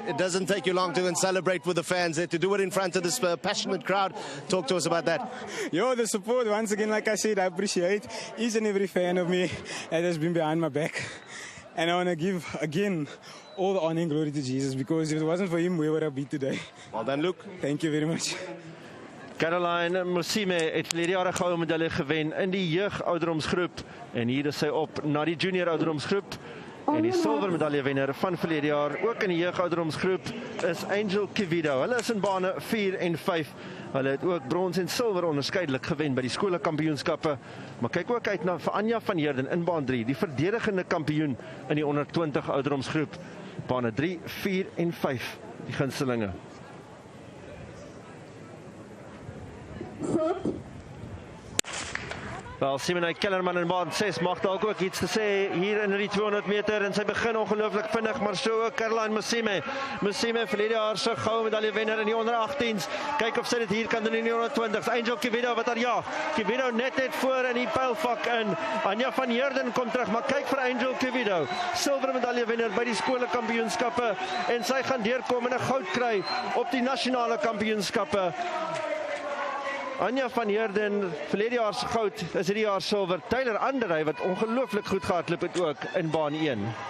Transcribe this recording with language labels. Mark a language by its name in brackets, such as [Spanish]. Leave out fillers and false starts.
[English] It doesn't take you long to celebrate with the fans there, to do it in front of this passionate crowd. Talk to us about that. Yo, the support, once again, like I said, I appreciate each and every fan of me that has been behind my back. And I want to give, again, all the honor and glory to Jesus, because if it wasn't for him, where would I be today? Well done, Luke. Thank you very much. [Afrikaans] Caroline Musime het verlede jaar 'n goue medalje gewen in die jeugouderdomsgroep. En hier is sy op na die junior ouderdomsgroep. En die silwer medaljewenner van verlede jaar, ook in die jeugouderdomsgroep, is Angel Kivido. Hulle is in bane 4 en 5. Hulle het ook brons en silwer onderskeidelik gewen by die skoolkampioenskappe. Maar kyk ook uit na vir Anja van Heerden in baan 3, die verdedigende kampioen in die onder 20 ouderdomsgroep. Bane 3, 4 en 5, die gunstelinge. Wel, Simone Kellerman in baan 6 mag dalk ook iets te sê hier in die 200 meter en sy begin ongelooflik vinnig, maar so ook Caroline Musime. Musime verlede jaar se goue medaljewenner in die onder 18s. Kyk of sy dit hier kan doen in die onder 20s. Angel Kivido wat haar jaag. Kivido net voor in die pylvak in. Anja van Heerden kom terug, maar kyk vir Angel Kivido. Silwer medaljewenner by die skoolkampioenskappe en sy gaan deurkom en 'n goud kry op die nasionale kampioenskappe. Anja van Heerden, verlede jaar se goud, is hierdie jaar silwer. Tyler Andery wat ongelooflik goed gehardloop het ook in baan 1.